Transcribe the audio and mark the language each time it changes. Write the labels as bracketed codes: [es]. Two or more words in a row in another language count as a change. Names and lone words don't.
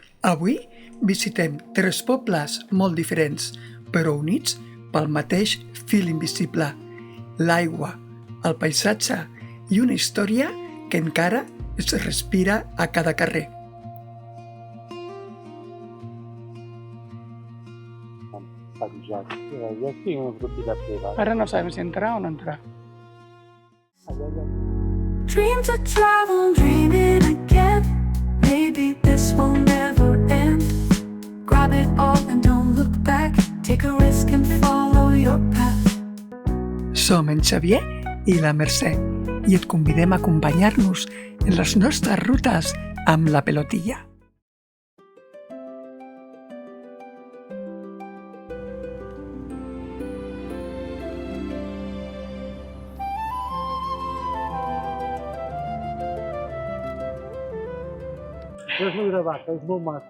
[ca] Avui visitem 3 pobles molt diferents, però units pel mateix fil invisible: l'aigua, el paisatge i una història que encara es respira a cada carrer. Jo estic en una propietat privada. Ara no sabem si entrar o no entrar. [en] Dream to travel, dreaming again. Maybe this will never end. Grab it all and don't look back. Take a risk and follow your path. [ca] Som en Xavier i la Mercè i et convidem a acompanyar-nos en les nostres rutes amb la pelotilla. És molt gravat, és molt maco.